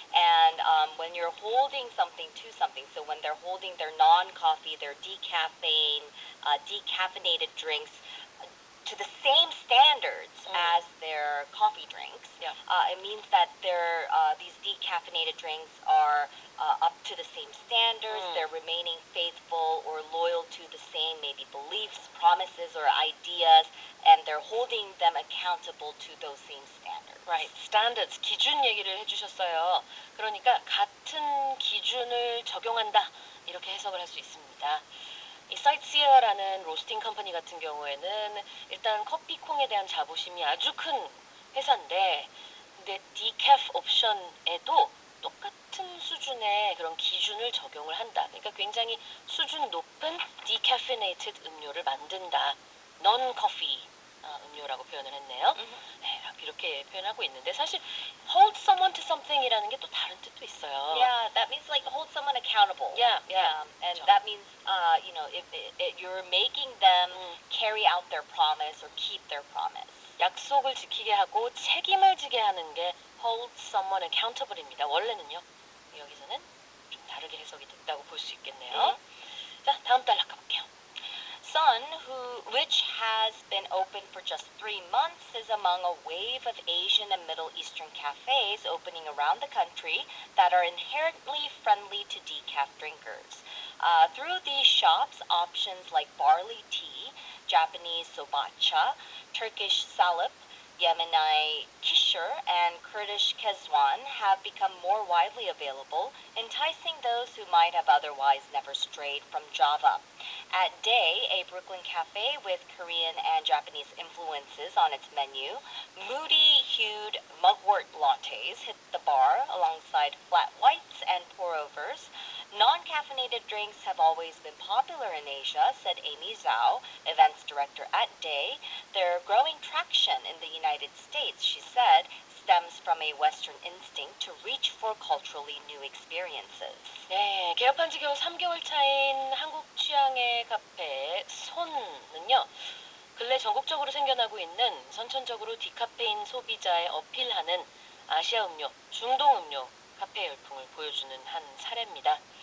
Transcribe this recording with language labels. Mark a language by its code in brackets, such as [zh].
[en] And when you're holding something to something, so when they're holding their non-coffee, their decaffeinated drinks to the same standards as their coffee drinks, it means that these decaffeinated drinks are up to the same standards. They're remaining faithful or loyal to the same maybe beliefs, promises, or ideas, and they're holding them accountable to those same standards. Right. [ko] Standards, 기준 얘기를 해주셨어요. 그러니까 같은 기준을 적용한다. 이렇게 해석을 할 수 있습니다. 이 사이트시어라는 로스팅 컴퍼니 같은 경우에는 일단 커피콩에 대한 자부심이 아주 큰 회사인데 근데 디캐프 옵션에도 똑같은 수준의 그런 기준을 적용을 한다. 그러니까 굉장히 수준 높은 디캐피네이티드 음료를 만든다. non 커피 음료라고 표현을 했네요. 네, 이렇게 표현하고 있는데 사실 [en] hold someone to something [ko] 이라는 게 또 다른 뜻도 있어요. [en] Yeah, that means like hold someone accountable. Yeah. And that means if you're making them carry out their promise or keep their promise. [ko] 약속을 지키게 하고 책임을 지게 하는 게 [en] hold someone accountable [ko] 입니다. 원래는요. 여기서는 좀 다르게 해석이 됐다고 볼 수 있겠네요. 자, 다음 단락 가볼게요. [en] Sun, which has been open for just 3 months, is among a wave of Asian and Middle Eastern cafes opening around the country that are inherently friendly to decaf drinkers. Through these shops, options like barley tea, Japanese sobacha, Turkish salep, Yemeni kishir, and Kurdish kezwan have become more widely available, enticing those who might have otherwise never strayed from Java. At Day, a Brooklyn cafe with Korean and Japanese influences on its menu, moody-hued mugwort lattes hit the bar alongside flat whites and pour-overs. Non-caffeinated drinks have always been popular in Asia, said Amy Zhao, events director at Day. Their growing traction in the United States, she said, stems from a Western instinct to reach for culturally new experiences. [ko] 네, 개업한 지 겨우 3개월 차인 한국 취향의 카페 손은요. 근래 전국적으로 생겨나고 있는 선천적으로 디카페인 소비자에 어필하는 아시아 음료, 중동 음료 카페 열풍을 보여주는 한 사례입니다.